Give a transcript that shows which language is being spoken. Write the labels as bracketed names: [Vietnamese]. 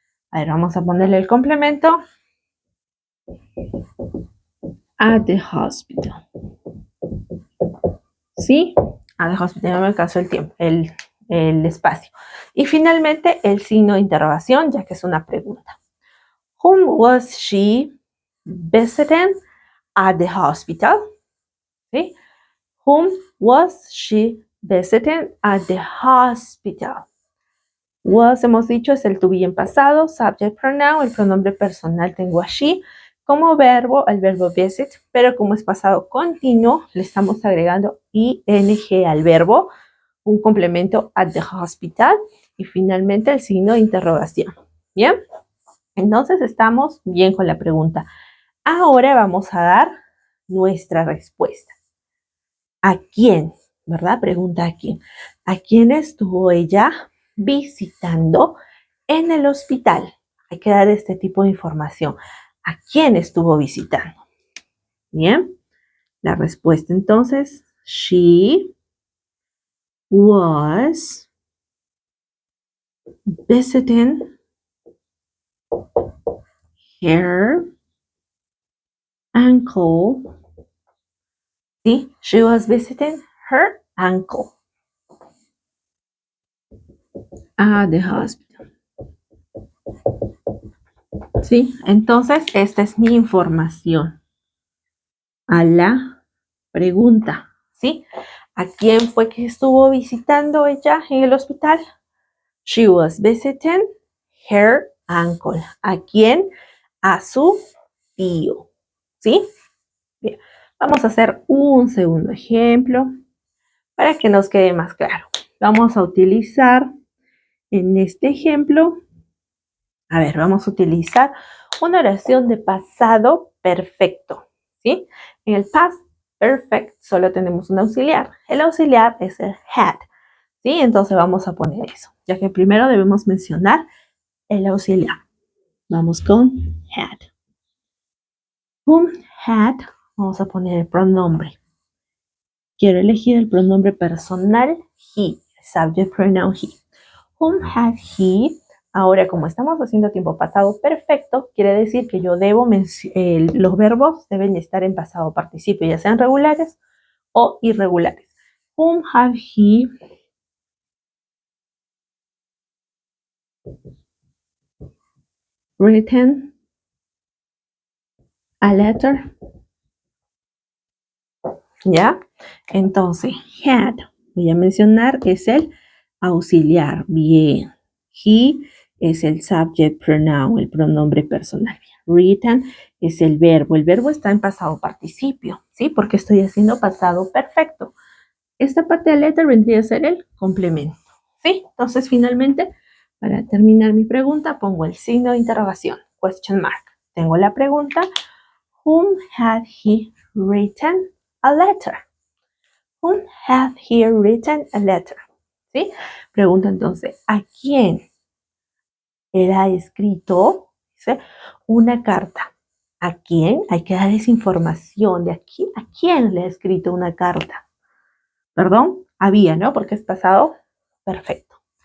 [Spanish] A ver, vamos a ponerle el complemento. [English] At the hospital. [Spanish] ¿Sí? [English] At the hospital, [Spanish] no me alcanzó el tiempo, el espacio. Y finalmente el signo de interrogación, ya que es una pregunta. [English] Whom was she visiting at the hospital? ¿Sí? Whom was she visiting at the hospital? [Spanish] Was, hemos dicho, es el to be en pasado, subject pronoun, el pronombre personal tengo allí. Como verbo, el verbo visit, pero como es pasado continuo, le estamos agregando ing al verbo, un complemento [English] at the hospital [Spanish] y finalmente el signo de interrogación. ¿Bien? Entonces estamos bien con la pregunta. Ahora vamos a dar nuestra respuesta. ¿A quién? ¿Verdad? Pregunta a quién. ¿A quién estuvo ella visitando en el hospital? Hay que dar este tipo de información. ¿A quién estuvo visitando? Bien. La respuesta entonces, [English] she was visiting her uncle. ¿Sí? She was visiting her uncle at the hospital. [Spanish] ¿Sí? Entonces, esta es mi información a la pregunta, ¿sí? ¿A quién fue que estuvo visitando ella en el hospital? [English] She was visiting her uncle. [Spanish] ¿A quién? A su tío, ¿sí? Bien, vamos a hacer un segundo ejemplo para que nos quede más claro. Vamos a utilizar en este ejemplo, vamos a utilizar una oración de pasado perfecto, ¿sí? En el past perfect solo tenemos un auxiliar. El auxiliar es el had, ¿sí? Entonces vamos a poner eso, ya que primero debemos mencionar el auxiliar. Vamos con had. [English] Whom had, [Spanish] vamos a poner el pronombre. Quiero elegir el pronombre personal he, subject pronoun he. [English] Whom had he? [Spanish] Ahora, como estamos haciendo tiempo pasado perfecto, quiere decir que yo debo los verbos deben estar en pasado participio, ya sean regulares o irregulares. [English] Whom had he written a letter? [Spanish] ¿Ya? Entonces, had, voy a mencionar, es el auxiliar. Bien. He es el subject pronoun, el pronombre personal. Written es el verbo. El verbo está en pasado participio, ¿sí? Porque estoy haciendo pasado perfecto. Esta parte de letter vendría a ser el complemento, ¿sí? Entonces, finalmente, para terminar mi pregunta, pongo el signo de interrogación, question mark. Tengo la pregunta, [English] whom had he written a letter? Whom had he written a letter? [Spanish] ¿Sí? Pregunta entonces, ¿a quién él ha escrito, ¿sí?, una carta? ¿A quién? Hay que dar esa información de aquí, ¿a quién le ha escrito una carta? Perdón, había, ¿no? Porque es pasado perfecto.